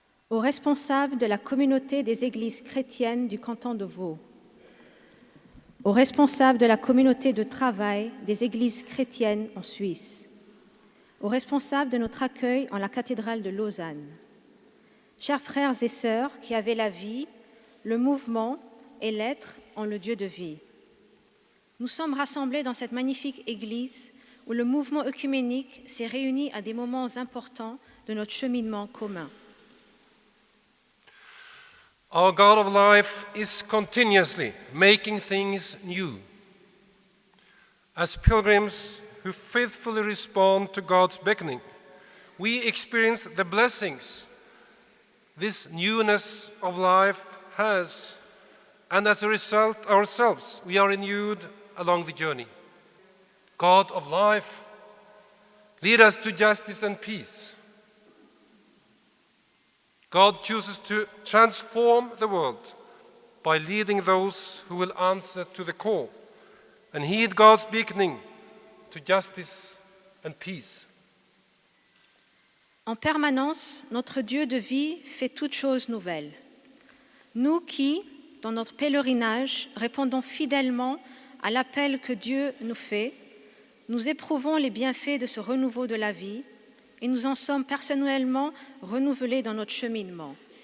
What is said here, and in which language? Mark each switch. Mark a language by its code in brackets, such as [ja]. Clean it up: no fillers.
[fr] Aux responsables de la communauté des églises chrétiennes du canton de Vaud, aux responsables de la communauté de travail des églises chrétiennes en Suisse, aux responsables de notre accueil en la cathédrale de Lausanne, chers frères et sœurs qui avez la vie, le mouvement et l'être en le Dieu de vie. Nous sommes rassemblés dans cette magnifique église où le mouvement œcuménique s'est réuni à des moments importants de notre cheminement commun. [en] Our God of life is continuously making things new. As pilgrims who faithfully respond to God's beckoning, we experience the blessings this newness of life has, and as a result, ourselves, we are renewed along the journey. God of life, lead us to justice and peace. God chooses to transform the world by leading those who will answer to the call and heed God's beckoning to justice and peace. [fr] En permanence, notre Dieu de vie fait toutes choses nouvelles. Nous qui, dans notre pèlerinage, répondons fidèlement à l'appel que Dieu nous fait, nous éprouvons les bienfaits de ce renouveau de la vie et nous en sommes personnellement renouvelés dans notre cheminement.